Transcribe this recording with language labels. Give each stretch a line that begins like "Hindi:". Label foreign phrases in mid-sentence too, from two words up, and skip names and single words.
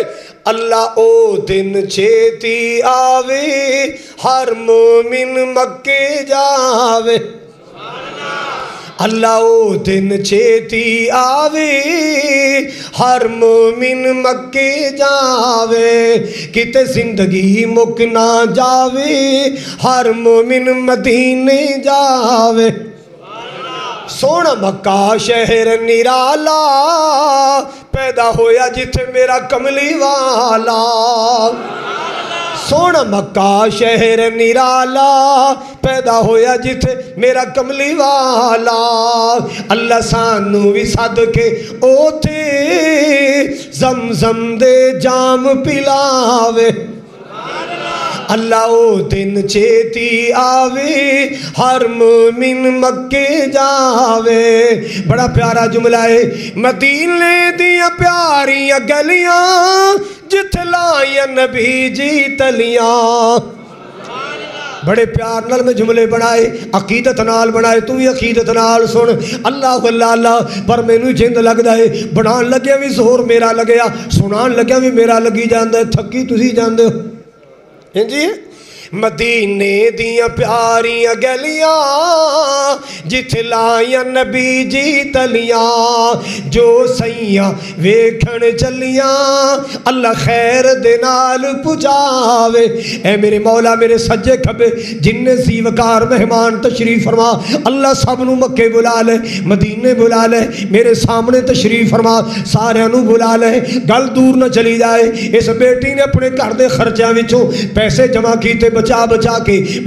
Punjabi: اللہ او دن چھیتی آوے ہر مومن مکے جاوے، اللہ او دن چھیتی آوے ہر مومن مکے جاوے، کتے زندگی مک نہ جاوے ہر مومن مدینے جاوے۔ سونا مکہ شہر نرالا پیدا ہویا جتھے میرا کملی والا، سونا مکہ شہر نرالا پیدا ہویا جتھے میرا کملی والا، اللہ سانو بھی صدقے اوتھے زمزم دے جام پلاوے۔ اللہ او دن چھیتی آوے ہر مومن مکے جاوے۔ بڑا پیارا جملہ ہے، مدینے دیاں پیاریاں گلیاں جتھ لائیں نبی جی تلیاں، بڑے پیار نال میں جملے بنائے عقیدت نال بنائے تو بھی عقیدت نال سن اللہ اللہ اللہ پر مینوں جند لگدا ہے بنان لگیا بھی زور میرا لگیا سنان لگیا بھی میرا لگی جاندا ہے تھکی تسی جاندے ہو ہیں جی مدینے دیاں پیاریاں گلیاں جتھے لائیاں نبی جی تلیاں جو سیاں ویکھن چلیاں اللہ خیر دے نال پہنچاوے اے میرے مولا میرے سجے کھبے جن سی وقار مہمان تشریف فرما اللہ سب نو مکے بلا لے مدینے بلا لے میرے سامنے تشریف فرما سارے نو بلا لے گل دور نہ چلی جائے اس بیٹی نے اپنے گھر دے خرچیاں وچوں پیسے جمع کیتے بچا بچا کے میں